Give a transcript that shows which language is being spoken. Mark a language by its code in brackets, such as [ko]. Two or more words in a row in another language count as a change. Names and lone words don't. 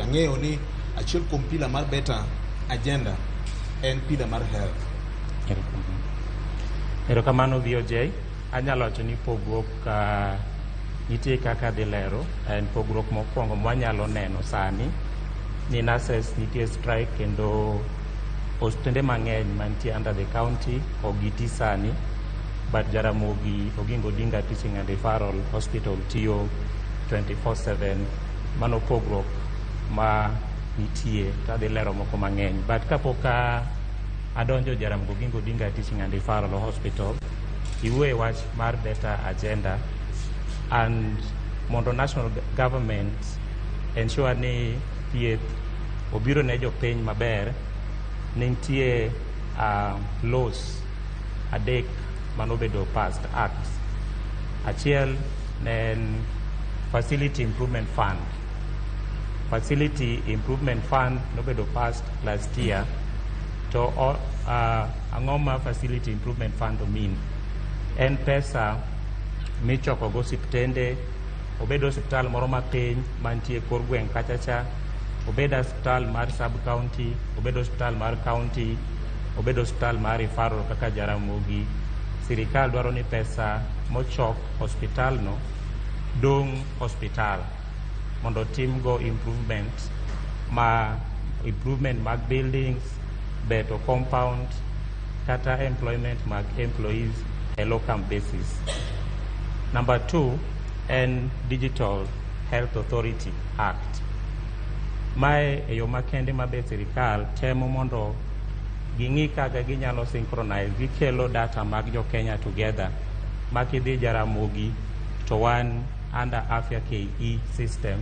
[luo] Ang'eyo ni achiel kuom pila mar [en] better agenda [luo] en pila mar health. Erokamano VOJ, anyalo wacho ni pogruok nitie kaka dhi lero, en pogruok mokwongo mwanyalo neno sani ni nurses nitie strike kendo osiptende mang'eny mantie [en] under the county [luo] ogiti sani, but Jaramogi Oginga Odinga Teaching and Referral Hospital tiyo 24/7. Mano pogruok ma nitie, tadhi lero moko mang'eny, but kapok adonjo Jaramogi Oginga Odinga Teaching and Referral Hospital, iwuoye wach mar [en] better agenda and [luo] mondo [en] national government ensure [luo] ni thieth obiro ne jopiny maber. Nitie laws adek manobedo passed acts. Achiel en Facility Improvement Fund. Facility Improvement Fund nobedo [en] passed last year. [luo] To ang'o ma Facility Improvement Fund mean? En pesa michoko go osiptende, obedo osiptal moro mapiny mantie kor gweng' kachacha, obedo osiptal mar [en] sub county, [luo] obedo osiptal mar county, obedo osiptal mar referral kaka Jaramogi. Sirikal dwaro ni pesa mochok hospital no dong hospital mondo tim go improvement mag buildings, beto compound kata employment mag employees [en] a local basis. [luo] Number 2 en Digital Health Authority Act. Mae e yo makende mabe sirikal temo mondo ging'i kaka ginyalo synchronize, gikelo data mag jo Kenya together. Makidhi Jaramogi to wan under Afya KE system.